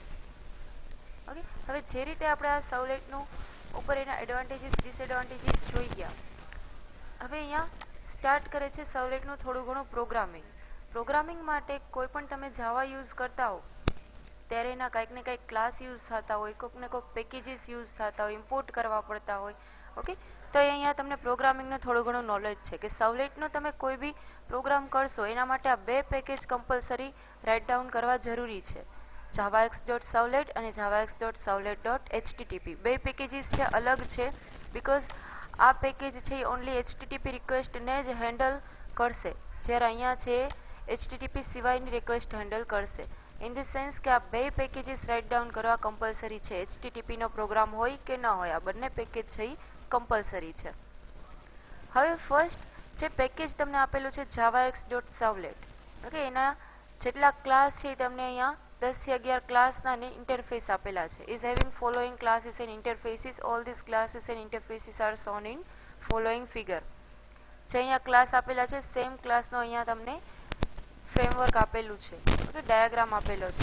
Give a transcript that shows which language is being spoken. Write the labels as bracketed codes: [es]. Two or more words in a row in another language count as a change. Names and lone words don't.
[gu] ઓકે, હવે જે રીતે આપણે આ સર્વલેટનું ઉપર એના [en] advantages disadvantages [gu] જોઈ ગયા, હવે અહીંયા સ્ટાર્ટ કરે છે સર્વલેટનું થોડું ઘણું પ્રોગ્રામિંગ માટે કોઈ પણ તમે જાવા યુઝ કરતા હો ત્યારે એના કંઈક ને કંઈક ક્લાસ યુઝ થતા હોય, કોઈક ને કોઈક પેકેજીસ યુઝ થતા હોય, ઇમ્પોર્ટ કરવા પડતા હોય. ઓકે, તો અહીંયા તમને પ્રોગ્રામિંગનું થોડું ઘણું નોલેજ છે કે સર્વલેટનો તમે કોઈ બી પ્રોગ્રામ કરશો એના માટે આ બે પેકેજ [en] compulsory write down [gu] કરવા જરૂરી છે. javax.servlet અને javax.servlet.http બે પેકેજીસ છે, અલગ છે, બિકોઝ આ પેકેજ છે એ [en] only HTTP [gu] રિક્વેસ્ટને જ હેન્ડલ કરશે, જ્યારે અહીંયા છે એચટીટીપી સિવાયની રિક્વેસ્ટ હેન્ડલ કરશે. [en] in the sense [gu] કે આ બે પેકેજીસ [en] write down [gu] કરવા કમ્પલસરી છે. એચટીટીપીનો પ્રોગ્રામ હોય કે ન હોય, આ બંને પેકેજ છે એ કમ્પલસરી છે. હવે ફર્સ્ટ જે પેકેજ તમને આપેલું છે javax.servlet, ઓકે, એના જેટલા ક્લાસ છે તમને અહીંયા 10 થી 11 ક્લાસના ઇન્ટરફેસ આપેલા છે. [en] is having following classes and interfaces. All these classes and interfaces are shown in following figure. [gu] જે અહીંયા ક્લાસ આપેલા છે સેમ ક્લાસનો અહીંયા તમને ફ્રેમવર્ક આપેલું છે, ઓકે, ડાયાગ્રામ આપેલો છે.